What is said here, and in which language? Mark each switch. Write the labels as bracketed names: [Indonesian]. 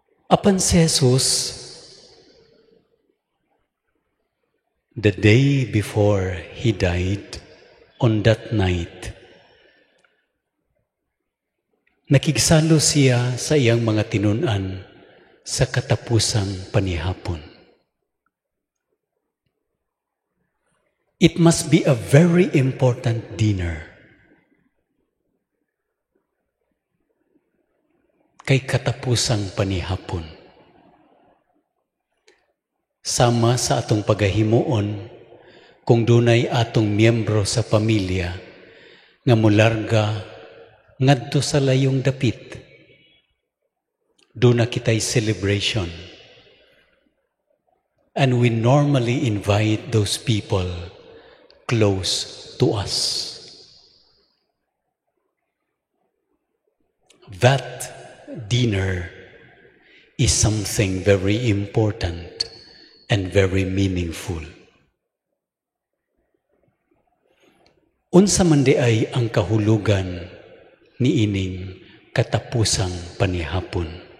[Cebuano] Apan si Jesus, [English] the day before He died, on that night, [Cebuano] nakigsalo siya sa iyang mga tinunan sa katapusang panihapon. [English] It must be a very important dinner. [Cebuano] Kay katapusang panihapon. Sama sa atong pagahimuon, kung dunay atong miyembro sa pamilya nga mularga ngadto sa layong dapit, duna kitay celebration. [English] And we normally invite those people close to us. That dinner is something very important and very meaningful. [Cebuano] Unsa man di ay ang kahulugan ni ining katapusang panihapon.